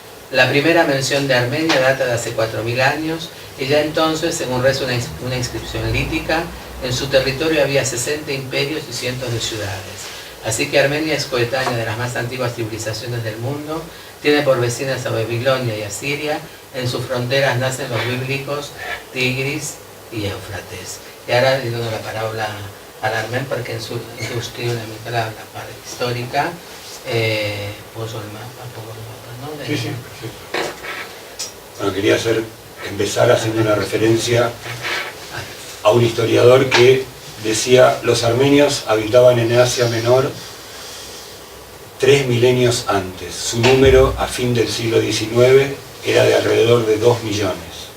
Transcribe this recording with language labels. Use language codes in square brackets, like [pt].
[es] La primera mención de Armenia data de hace 4.000 años y ya entonces, según reza una inscripción lítica, en su territorio había 60 imperios y cientos de ciudades. Así que Armenia es coetánea de las más antiguas civilizaciones del mundo, tiene por vecinas a Babilonia y a Siria, en sus fronteras nacen los bíblicos Tigris y Éufrates. Y ahora le doy la palabra a [ca] l'Armen perquè ens il·lustri una mica la part històrica. Poso el mapa, [es] ¿no? Sí, perfecto. Bueno, quería empezar haciendo una referencia a un historiador que decía: los armenios habitaban en Asia Menor 3 milenios antes. Su número a fin del siglo XIX era de alrededor de 2 millones.